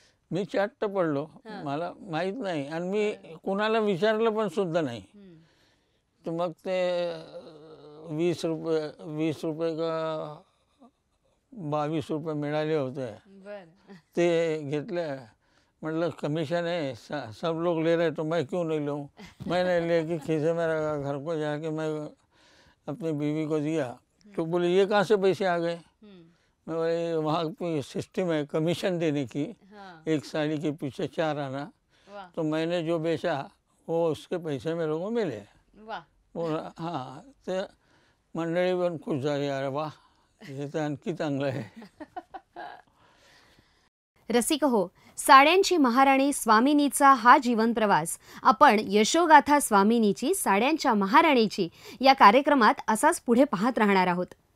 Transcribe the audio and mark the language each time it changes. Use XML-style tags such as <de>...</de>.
<mr>मी चाट्ट पडलो, मला माहीत नाही आणि मी कुणाला विचारलं पण सुद्धा नाही. तर मग ते 20 रुपये का 22 रुपये मिळाले होते, ते घेतले.</mr> <hi>मतलब कमीशन है, सब लोग ले रहे तो मैं क्यों नहीं लूँ. मैंने ले कि खीसे में रखा, घर को जाके मैं अपनी बीवी को दिया. तो बोले ये कहाँ से पैसे आ गए. मैं बोले वहाँ पे सिस्टम है कमीशन देने की, एक साड़ी के पीछे 4 आना। तो मैंने जो बेचा वो उसके पैसे मेरे को मिले।</hi> <mr>हाँ, ते मंडळी पण खुश झाली, अरे वा हे तर आणखी चांगलं आहे. रसिक हो, साड्यांची महाराणी स्वामिनीचा हा जीवन प्रवास आपण यशोगाथा स्वामिनीची साड्यांच्या महाराणीची या कार्यक्रमात असाच पुढे पाहत राहणार आहोत.</mr>